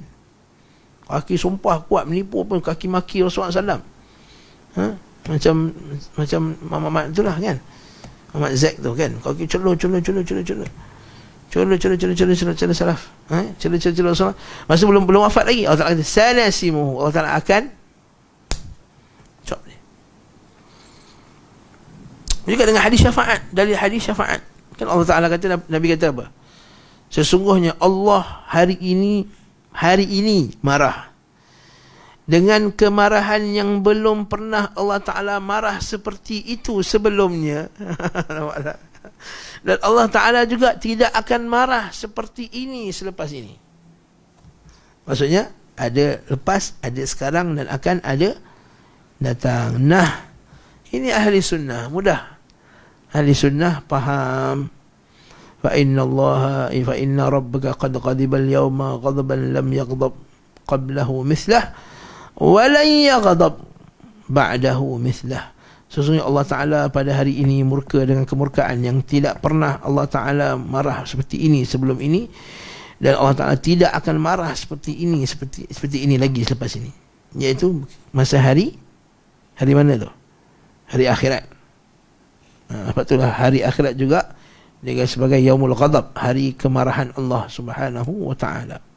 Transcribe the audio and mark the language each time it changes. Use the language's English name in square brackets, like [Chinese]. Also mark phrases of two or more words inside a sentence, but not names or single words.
[Malay] Kaki sumpah kuat, menipu pun, kaki maki Rasulullah SAW. Macam Muhammad tu lah kan, Muhammad Zack tu kan, kaki cela salaf, cela Rasulullah. Masa belum wafat lagi, Allah Ta'ala kata sanasimuhu, Allah Ta'ala akan cop dia. Juga dengan hadis syafaat, dari hadis syafaat kan Allah Ta'ala kata, Nabi kata apa? Sesungguhnya Allah hari ini marah dengan kemarahan yang belum pernah Allah Ta'ala marah seperti itu sebelumnya. Dan Allah Ta'ala juga tidak akan marah seperti ini selepas ini. Maksudnya ada lepas, ada sekarang dan akan ada datang. Nah, ini ahli sunnah, mudah. Ahli sunnah faham. [Arabic] فإن ربك قد غضب اليوم غضبا لم يغضب قبله مثله ولن يغضب بعده مثله. [Malay] Sesungguhnya Allah Ta'ala pada hari ini murka dengan kemurkaan yang tidak pernah Allah Ta'ala marah seperti ini sebelum ini, dan Allah Ta'ala tidak akan marah seperti ini seperti ini lagi selepas ini, iaitu masa hari mana tu? Hari akhirat. Sebab itulah hari akhirat juga dia sebagai [Arabic] يوم الغضب, [Malay] hari kemarahan Allah [Arabic] سبحانه وتعالى.